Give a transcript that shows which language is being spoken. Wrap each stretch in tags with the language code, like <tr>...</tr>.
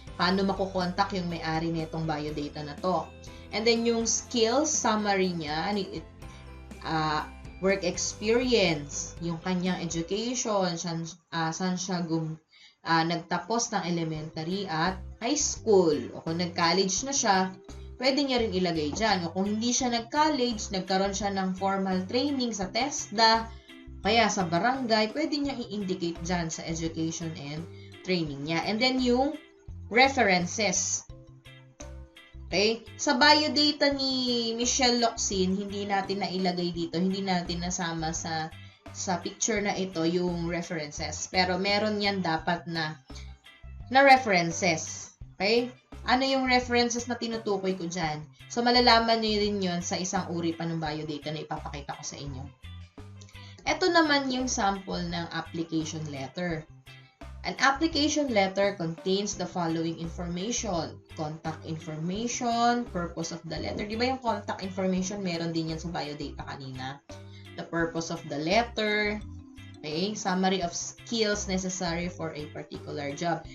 <tl>Paano makukontak yung may-ari nitong biodata na to? And then, yung skills summary niya, work experience, yung kanyang education, saan siya nagtapos ng elementary at high school. O kung nag-college na siya, pwede niya rin ilagay dyan. O kung hindi siya nag-college, nagkaroon siya ng formal training sa TESDA, kaya sa barangay, pwede niya i-indicate dyan sa education and training niya.</tl> <en>And then yung references. Okay?</en> <tl>Sa biodata ni Michelle Locsin, hindi natin nailagay dito, hindi natin nasama sa picture na ito yung references. Pero meron yan dapat na references. Okay? Ano yung references na tinutukoy ko dyan? So, malalaman nyo rin yun sa isang uri pa ng biodata na ipapakita ko sa inyo. Ito naman yung sample ng application letter.</tl> <en>An application letter contains the following information. Contact information, purpose of the letter.</en> <tl>Di ba yung contact information, meron din yan sa biodata kanina.</tl> <en>The purpose of the letter. Okay? Summary of skills necessary for a particular job.</en>